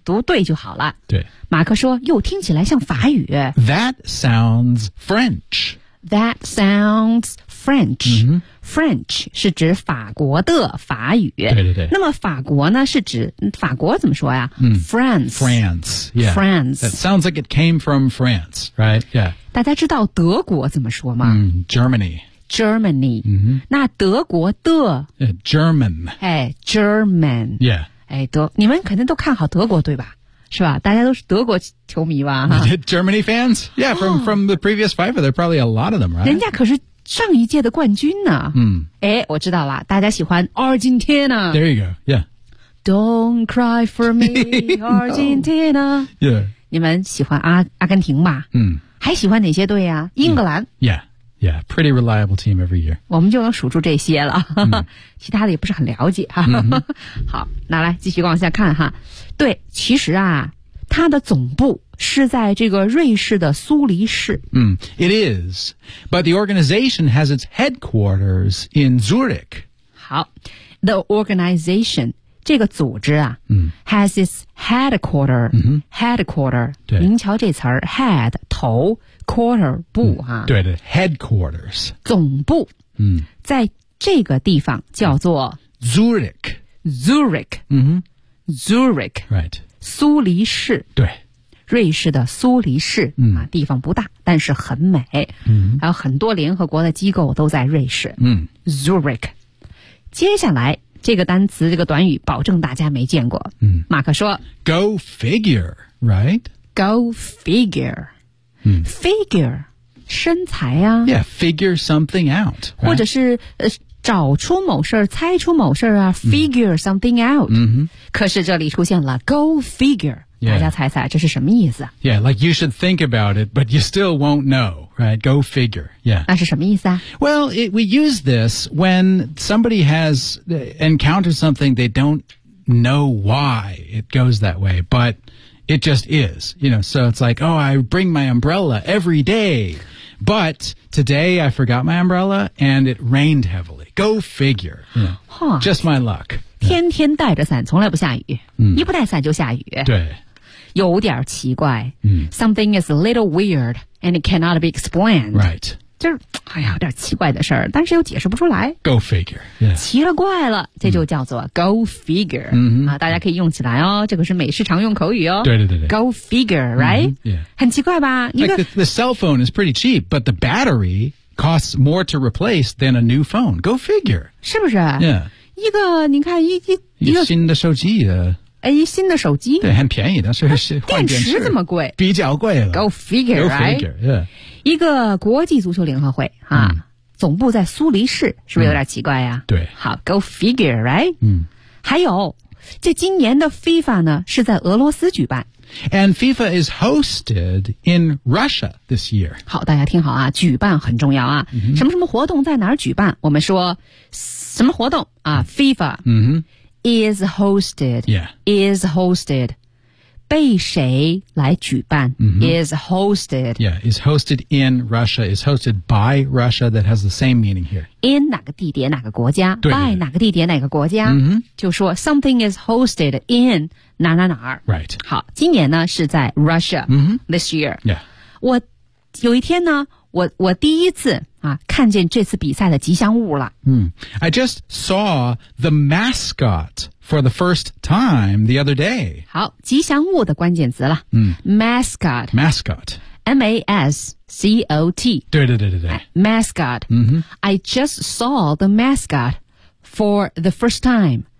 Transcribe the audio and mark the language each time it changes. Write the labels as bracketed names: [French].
[Chinese] 读对就好了对马克说又听起来像法语 [English] That sounds French That sounds French、 mm-hmm. [Chinese] French 是指法国的法语对对对那么法国呢是指法国怎么说呀、嗯、 [English] France France yeah. France That sounds like it came from France Right Yeah [Chinese] 大家知道德国怎么说吗、 [English] mm, Germany Germany、 mm-hmm. [Chinese] 那德国的、 [English] yeah, German 哎 German Yeah [Chinese] 哎德你们肯定都看好德国对吧是吧大家都是德国球迷吧 [English] Germany fans? Yeah, from the previous FIFA, there are probably a lot of them, right? [Chinese] 人家可是上一届的冠军呢。嗯。诶我知道了大家喜欢 Argentina. [English] There you go, yeah. Don't cry for me, Argentina. No. Yeah. [Chinese] 你们喜欢阿根廷吧嗯。还喜欢哪些队啊英格兰。 [English] Yeah, yeah, pretty reliable team every year. [Chinese] 我们就能数住这些了。其他的也不是很了解。好那来继续往下看哈。对其实啊它的总部是在这个瑞士的苏黎世。 [English] 嗯、it is. But the organization has its headquarters in Zurich. [Chinese] 好 , the organization, 这个组织啊、嗯、 [English] ,has its headquarter,、嗯、 headquarter, [Chinese] 对您瞧这词儿 ,head, 头 ,quarter, 部啊、嗯、 [English] 对的 ,headquarters. [Chinese] 总部、嗯、在这个地方叫做 [English] Zurich. Zurich.、嗯哼 Zurich, right. [Chinese] 苏黎世对瑞士的苏黎世、嗯啊、地方不大但是很美、嗯、还有很多联合国的机构都在瑞士、嗯、 Zurich 接下来这个单词这个短语保证大家没见过、嗯、马克说 [English] Go figure, right? Go figure、嗯、 [Chinese] Figure, 身材啊 [English] Yeah, figure something out、right? [Chinese] 或者是找出某事儿猜出某事儿啊 figure something out、 mm-hmm. 可是这里出现了 go figure、 [English] yeah. [Chinese] 大家猜猜这是什么意思 [English] Yeah, like you should think about it but you still won't know right? Go figure Yeah. [Chinese] 那是什么意思啊 [English] Well, we use this when somebody has encountered something they don't know why it goes that way but it just is you know, so it's like oh, I bring my umbrella every dayBut today I forgot my umbrella and it rained heavily. Go figure. Yeah. Huh. Just my luck. [Chinese] 天天带着伞从来不下雨、嗯、一不带伞就下雨。对。有点奇怪。嗯、 [English] Something is a little weird and it cannot be explained. Right. [Chinese] 就是哎呀有点奇怪的事儿但是又解释不出来。 [English] Go figure.、Yeah. [Chinese] 奇了怪了这就叫做 go figure.、嗯啊、大家可以用起来哦这个是美式常用口语哦。对对对对。 [English] Go figure, right?、嗯 yeah. [Chinese] 很奇怪吧一个、 [English] like、the cell phone is pretty cheap, but the battery costs more to replace than a new phone. Go figure. [Chinese] 是不是 [English] Yeah. [Chinese] 一个你看一个新的手机的。哎新的手机。对很便宜但是换电池。电池这么贵。比较贵了。 [English] Go figure, right? Go figure, yeah. [Chinese] 一个国际足球联合会啊、嗯、总部在苏黎世是不是有点奇怪呀、啊嗯、对。 [English] 好 ,go figure, right? 嗯。 [Chinese] 还有这今年的 FIFA 呢是在俄罗斯举办。 [English] And FIFA is hosted in Russia this year. [Chinese] 好大家听好啊举办很重要啊、嗯。什么什么活动在哪儿举办我们说什么活动啊 ,FIFA,、嗯、 [English] is hosted,、 yeah. [Chinese] is hosted. 被谁来举办、 mm-hmm. [English] is hosted. Yeah, is hosted in Russia, is hosted by Russia, that has the same meaning here. [Chinese] In 哪个地点哪个国家 by 哪个地点哪个国家、 mm-hmm. 就说 something is hosted in 哪哪哪儿。 [English] Right. [Chinese] 好今年呢是在 Russia,、 mm-hmm. [English] this year. Yeah. [Chinese] 我有一天呢我第一次啊看见这次比赛的吉祥物了。 [English] I just saw the mascot for the first time the other day. [Chinese] 好，吉祥物的关键词了。Mascot. [English] Mascot. M-A-S-C-O-T. 对。 Mascot. I just saw the mascot for the first time.